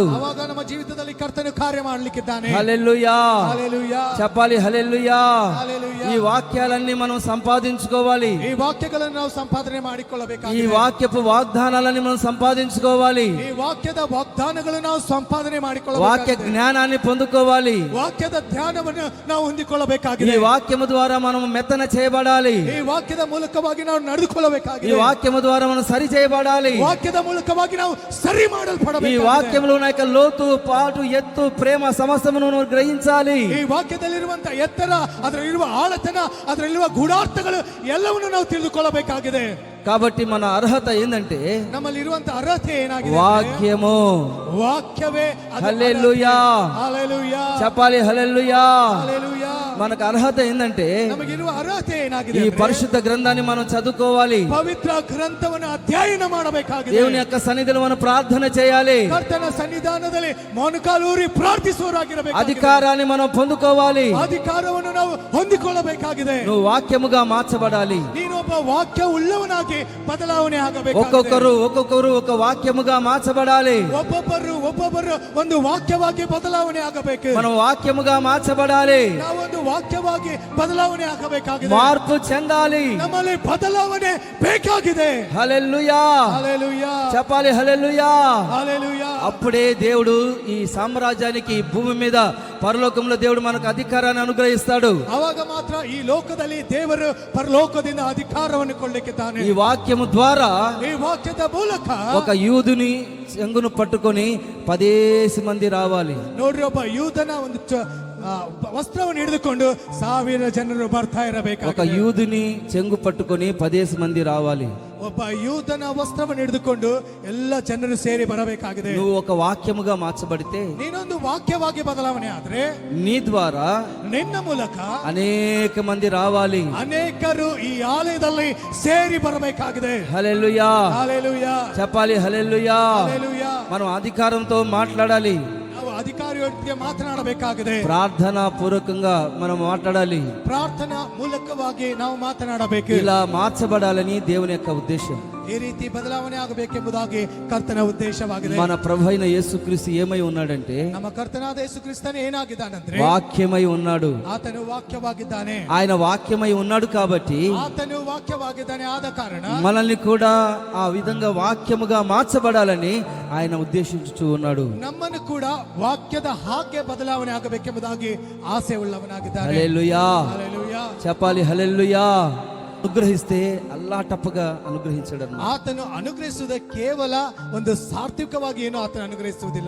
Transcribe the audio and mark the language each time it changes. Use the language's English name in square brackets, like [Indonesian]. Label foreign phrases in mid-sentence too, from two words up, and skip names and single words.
[Kannada] ಅವಾಗ ನಮ್ಮ ಜೀವಿತದಲ್ಲಿ ಕರ್ತನು ಕಾರ್ಯ ಮಾಡಲಿಕ್ಕಿದ್ದಾನೆ. [Telugu] హల్లెలూయా, హల్లెలూయా, చెప్పాలి హల్లెలూయా. హల్లెలూయా. ఈ వాక్యాలన్నీ మనం సంపాదించుకోవాలి. [Kannada] ಈ ವಾಕ್ಯಗಳನ್ನು ನಾವು ಸಂಪಾದನೆ [Telugu] ఈ [Kannada] ಮಾಡಿಕೊಳ್ಳಬೇಕಾಗಿದೆ. [Telugu] వాక్యపు వాగ్దానాలని మనం సంపాదించుకోవాలి. [Kannada] ಈ ವಾಕ್ಯದ ವಾಗ್ದಾನಗಳನ್ನು ನಾವು ಸಂಪಾದನೆ [Telugu] వాక్య [Kannada] ಮಾಡಿಕೊಳ್ಳಬೇಕಾಗಿದೆ. [Telugu] జ్ఞానాన్ని పొందుకోవాలి. [Kannada] ವಾಕ್ಯದ ಧ್ಯಾನವನ್ನು ನಾವು [Telugu] ఈ [Kannada] ಹೊಂದಿಕೊಳ್ಳಬೇಕಾಗಿದೆ. [Telugu] వాక్యము ద్వారా మనం మెత్తన చేయబడాలి. [Kannada] ಈ ವಾಕ್ಯದ ಮೂಲಕವಾಗಿ ನಾವು [Telugu] ఈ [Kannada] ನಡೆದುಕೊಳ್ಳಬೇಕಾಗಿದೆ. [Telugu] వాక్యము ద్వారా మనం సరి చేయబడాలి. [Kannada] ವಾಕ್ಯದ ಮೂಲಕವಾಗಿ ನಾವು ಸರಿ [Telugu] ఈ [Kannada] ಮಾಡಲ್ಪಡಬೇಕು. [Telugu] వాక్యంలో ఉన్న యొక్క లోతు, పాటు, ఎత్తు, ప్రేమ సమస్తమును మనం గ్రహించాలి. [Kannada] ಈ ವಾಕ್ಯದಲ್ಲಿರುವಂತಹ ಎತ್ತರ, ಅದರಲ್ಲಿರುವ ಆಳತನ, ಅದರಲ್ಲಿರುವ ಗೂಢಾರ್ಥಗಳು ಎಲ್ಲವನ್ನು ನಾವು ತಿಳಿದುಕೊಳ್ಳಬೇಕಾಗಿದೆ. [Telugu] కాబట్టి మన అర్హత ఏంటంటే [Kannada] ನಮ್ಮಲ್ಲಿ ಇರುವಂತಹ ಅರ್ಹತೆ ಏನಾಗಿದೆ? [Telugu] వాక్యము. [Kannada] ವಾಕ್ಯವೇ ಅದು [Telugu] హల్లెలూయా, [Kannada] ಅರ್ಹತೆ. ಹಲ್ಲೆಲೂಯಾ, [Telugu] చెప్పాలి హల్లెలూయా. [Kannada] ಹಲ್ಲೆಲೂಯಾ. [Telugu] మనకు అర్హత ఏంటంటే [Kannada] ನಮಗಿರುವ ಅರ್ಹತೆ ಏನಾಗಿದೆ [Telugu] ఈ [Kannada] ಅಂದ್ರೆ, [Telugu] పరిశుద్ధ గ్రంథాన్ని మనం చదువుకోవాలి. [Kannada] ಪವಿತ್ರ ಗ್ರಂಥವನ್ನು ಅಧ್ಯಯನ ಮಾಡಬೇಕಾಗಿದೆ. [Telugu] దేవుని యొక్క సన్నిధిలో మనం ప్రార్థన చేయాలి. [Kannada] ಕರ್ತನ ಸನ್ನಿಧಾನದಲ್ಲಿ ಮೊಣಕಾಲೂರಿ ಪ್ರಾರ್ಥಿಸುವವರಾಗಿರಬೇಕು. [Telugu] అధికారాన్ని మనం పొందుకోవాలి. [Kannada] ಅಧಿಕಾರವನ್ನು ನಾವು ಹೊಂದಿಕೊಳ್ಳಬೇಕಾಗಿದೆ. [Telugu] నువ్వు వాక్యముగా మార్చబడాలి. [Kannada] ನೀನೊಬ್ಬ ವಾಕ್ಯ ಉಳ್ಳವನಾಗಿ ಬದಲಾವಣೆ ಆಗಬೇಕು. [Telugu] ఒక్కొక్కరు ఒక వాక్యముగా మార్చబడాలి. [Kannada] ಒಬ್ಬೊಬ್ಬರು ಒಂದು ವಾಕ್ಯವಾಗಿ ಬದಲಾವಣೆ ಆಗಬೇಕು. [Telugu] మనం వాక్యముగా మార్చబడాలి. [Kannada] ನಾವೊಂದು ವಾಕ್ಯವಾಗಿ ಬದಲಾವಣೆ ಆಗಬೇಕಾಗಿದೆ. [Telugu] మార్పు చెందాలి. [Kannada] ನಮ್ಮಲ್ಲಿ ಬದಲಾವಣೆ ಬೇಕಾಗಿದೆ. [Telugu] హల్లెలూయా, హల్లెలూయా, చెప్పాలి హల్లెలూయా. హల్లెలూయా. అప్పుడే దేవుడు ఈ సామ్రాజ్యానికి, భూమి మీద, పరలోకంలో దేవుడు మనకు అధికారాన్ని అనుగ్రహిస్తాడు. [Kannada] ಅವಾಗ ಮಾತ್ರ ಈ ಲೋಕದಲ್ಲಿ ದೇವರು ಪರಲೋಕದಿಂದ ಅಧಿಕಾರವನ್ನು ಕೊಳ್ಳಿಕ್ಕಿದ್ದಾನೆ. [Telugu] ఈ వాక్యము ద్వారా [Kannada] ಈ ವಾಕ್ಯದ ಮೂಲಕ [Telugu] ఒక యూదుని చెంగును పట్టుకొని 10 మంది రావాలి. [Kannada] ನೋಡ್ರಿ, ಒಬ್ಬ ಯೂದನ ಒಂದು ವಸ್ತ್ರವನ್ನು ಹಿಡಿದುಕೊಂಡು 1000 ಜನರು ಬರ್ತಾ [Telugu] ఒక [Kannada] ಇರಬೇಕು. [Telugu] యూదుని చెంగు పట్టుకొని 10 మంది రావాలి. [Kannada] ಒಬ್ಬ ಯೂದನ ವಸ್ತ್ರವನ್ನು ಹಿಡಿದುಕೊಂಡು ಎಲ್ಲ ಜನರು ಸೇರಿ ಬರಬೇಕಾಗಿದೆ. [Telugu] నువ్వు ఒక వాక్యముగా మార్చబడితే [Kannada] ನೀನೊಂದು ವಾಕ್ಯವಾಗಿ ಬದಲಾವಣೆ ಆದ್ರೆ [Telugu] నీ ద్వారా [Kannada] ನಿನ್ನ ಮೂಲಕ [Telugu] అనేక మంది రావాలి. [Kannada] ಅನೇಕರು ಈ ಆಲಯದಲ್ಲಿ ಸೇರಿ ಬರಬೇಕಾಗಿದೆ. [Telugu] హల్లెలూయా, [Kannada] ಹಲ್ಲೆಲೂಯಾ, [Telugu] చెప్పాలి హల్లెలూయా. [Kannada] ಹಲ್ಲೆಲೂಯಾ. [Telugu] మనం అధికారంతో మాట్లాడాలి. [Kannada] ನಾವು ಅಧಿಕಾರಿಯೊಟ್ಟಿಗೆ ಮಾತನಾಡಬೇಕಾಗಿದೆ. [Telugu] ప్రార్థనా పూర్వకంగా మనం మాట్లాడాలి. [Kannada] ಪ್ರಾರ್ಥನಾ ಮೂಲಕವಾಗಿ ನಾವು ಮಾತನಾಡಬೇಕು. [Telugu] ఇలా మార్చబడాలని దేవుని యొక్క ఉద్దేశం. [Kannada] ಈ ರೀತಿ ಬದಲಾವಣೆ ಆಗಬೇಕೆಂಬುದಾಗಿ ಕರ್ತನ ಉದ್ದೇಶವಾಗಿದೆ. [Telugu] మన ప్రభు అయిన యేసుక్రీస్తు ఏమై ఉన్నాడంటే [Kannada] ನಮ್ಮ ಕರ್ತನಾದ ಯೇಸು ಕ್ರಿಸ್ತನು ಏನಾಗಿದ್ದಾನಂದ್ರೆ [Telugu] వాక్యమై ఉన్నాడు. [Kannada] ಆತನು ವಾಕ್ಯವಾಗಿದ್ದಾನೆ. [Telugu] ఆయన వాక్యమై ఉన్నాడు కాబట్టి [Kannada] ಆತನು ವಾಕ್ಯವಾಗಿದ್ದಾನೆ. ಆದ ಕಾರಣ [Telugu] మనల్ని కూడా ఆ విధంగా వాక్యముగా మార్చబడాలని ఆయన ఉద్దేశించుచూ ఉన్నాడు. [Kannada] ನಮ್ಮನ್ನು ಕೂಡ ವಾಕ್ಯದ ಹಾಗೆ ಬದಲಾವಣೆ ಆಗಬೇಕೆಂಬುದಾಗಿ ಆಸೆ ಉಳ್ಳವನಾಗಿದ್ದಾನೆ. [Telugu] హల్లెలూయా, [Kannada] ಹಲ್ಲೆಲೂಯಾ. [Telugu] చెప్పాలి హల్లెలూయా. అనుగ్రహిస్తే అల్లాటప్పగా అనుగ్రహించడు. [Kannada] ಆತನು ಅನುಗ್ರಹಿಸುವುದ ಕೇವಲ ಒಂದು ಸಾರ್ಥಕವಾಗಿ ಏನು ಆತನು ಅನುಗ್ರಹಿಸುವುದಿಲ್ಲ.